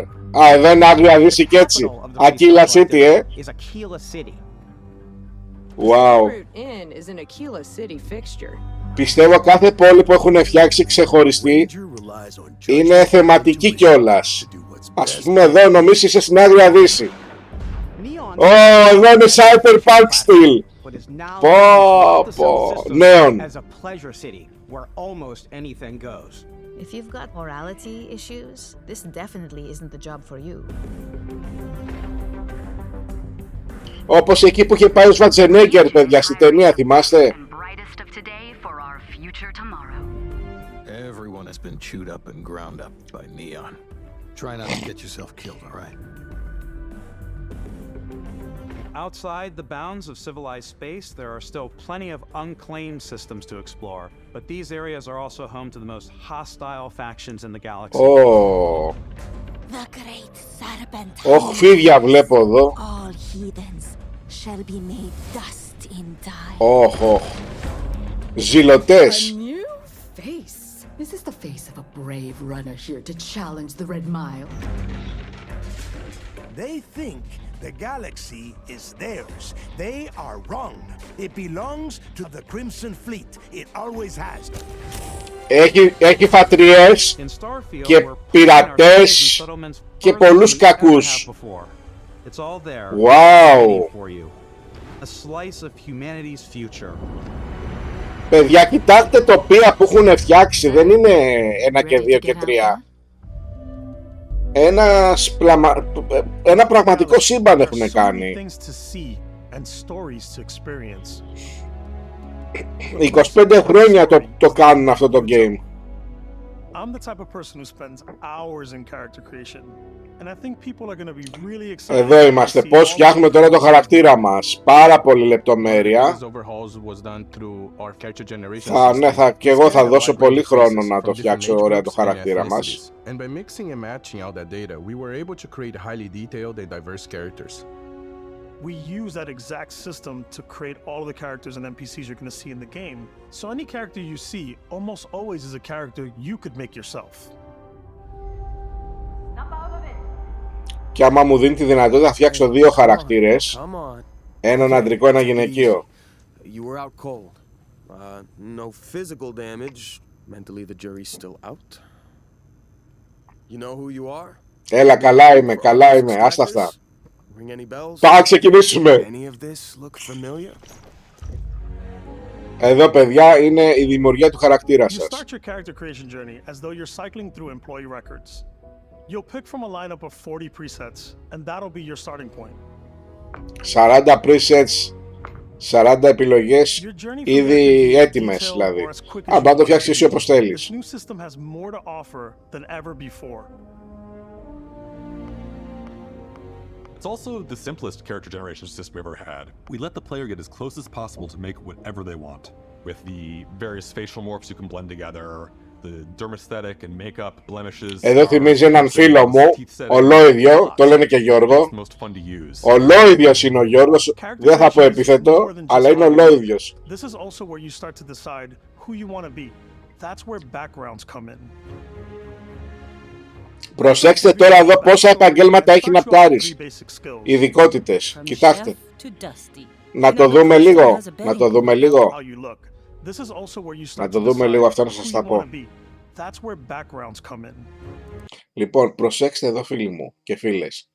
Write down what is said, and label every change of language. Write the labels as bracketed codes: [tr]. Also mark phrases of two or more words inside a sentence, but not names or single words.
[el] Α, εδώ είναι Άγρια Δύση και έτσι. [en] Aquila City, is Aquila City. Wow. In is an Aquila City fixture. [el] Πιστεύω κάθε πόλη που έχουν φτιάξει ξεχωριστή είναι θεματική κιόλας. Ας πούμε εδώ νομίζεις είσαι στην Άγρια Δύση. Εδώ είναι Cyberpunk στυλ. Πω, νέον. [en] If you've got morality issues, this definitely isn't the job for you. [el] Όπως εκεί που είχε πάει ο Σβατζενέγκερ, παιδιά, στη ταινία, θυμάστε? [en] Everyone has been chewed up and ground up by Neon. Try not to get yourself killed, all right? Outside the bounds of civilized space, there are still plenty of unclaimed systems to explore, but these areas are also home to the most hostile factions in the galaxy. Oh. The great serpent. [el] Φίδια βλέπω εδώ. [en] All heathens shall be made dust in time. [el] Ζηλωτές. [en] A new face. Is this the face of a brave runner here to challenge the Red Mile? They think the galaxy is theirs. They are wrong. It belongs to the Crimson Fleet. It always has. [el] Έχει φατριές και πειρατές και πολλούς κακούς. [en] Wow. A slice of humanity's future. [el] Παιδιά, κοιτάξτε τοπία που έχουν φτιάξει. Δεν είναι 1 και 2 και 3. Ένα πραγματικό σύμπαν έχουν κάνει. 25 χρόνια το κάνουν αυτό το game. [en] I'm the type of person who spends hours in character creation, and I think people are going to be really excited. [el] Εδώ είμαστε. Πώς φτιάχνουμε τώρα το χαρακτήρα μας. Πάρα πολύ λεπτομέρεια. Και εγώ θα δώσω πολύ χρόνο να το φτιάξω ωραία το χαρακτήρα μας. [en] And by mixing and matching out that data, we were able to create highly detailed and diverse characters. We use that exact system to create all of the characters and NPCs you're going to see in the game. So any character you see almost always is a character you could make yourself. [el] Και άμα μου δίνει τη δυνατότητα να φτιάξω 2 χαρακτήρες, έναν αντρικό, ένα γυναικείο. [en] You were out cold. No physical damage. Mentally the jury's still out. You know who you are? [el] Έλα, καλά είμαι, άστα αυτά. Πάμε ξεκινήσουμε. Εδώ, παιδιά, είναι η δημιουργία του χαρακτήρα σας. [en] You start your character creation journey as though you're cycling through employee records. You'll pick from a lineup of 40 presets, and that'll be your starting point. [el] 40 presets, 40 επιλογές ήδη έτοιμες, δηλαδή. Αν να το φτιάξεις εσύ όπως θέλεις. [en] This new system has more to offer than ever before. It's also the simplest character generation system we ever had. We let the player get as close as possible to make whatever they want. With the various facial morphs you can blend together, the dermesthetic and makeup blemishes. [el] Εδώ θυμίζει έναν φίλο μου, ολόιδιο, το λένε και Γιώργο. Ολόιδιος είναι ο Γιώργος, δεν θα πω επίθετο, αλλά είναι ολόιδιος. [en] This is also where you start to decide who you want to be. That's where backgrounds come in. [el] Προσέξτε τώρα εδώ πόσα επαγγέλματα έχει να πάρεις. Ειδικότητες. Κοιτάξτε. Να το δούμε λίγο. Να το δούμε λίγο. Να το δούμε λίγο, αυτό να σας τα πω. Λοιπόν, προσέξτε εδώ, φίλοι μου και φίλες.